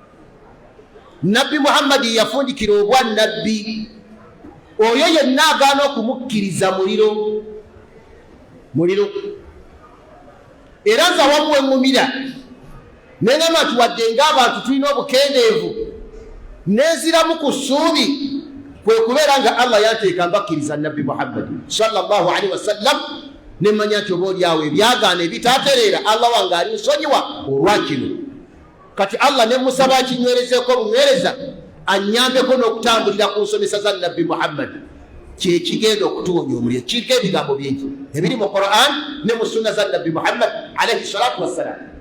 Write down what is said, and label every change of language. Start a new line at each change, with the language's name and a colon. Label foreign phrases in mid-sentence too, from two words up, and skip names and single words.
Ganda: Nabbi Muhammad yafundikira obwa nabbi oyo yenna agaana okumukkiriza muliro era nza wamu weŋŋumira neŋŋamba nti wadde ng'abantu tulina obukendeevu nenziramu ku ssuubi kwe kubeera nga Allah yanteeka mbakkiriza nabbi Muhammad
Arabic: صلى الله عليه وسلم
Ganda: ne mmanya nti oba oliawo ebyagaana ebitaatereera Allah wange alinsonyiwa olwakino kati Allah ne musaba akinywerezeeko bunywereza annyambeko n'okutambulira ku nsomesa za nabbi Muhammad kyekigenda okutuwonya omuliro kiriko ebigambo bingi ebiri mu Quran ne mu sunna za nabbi Muhammad
Arabic: عليه الصلاة والسلام.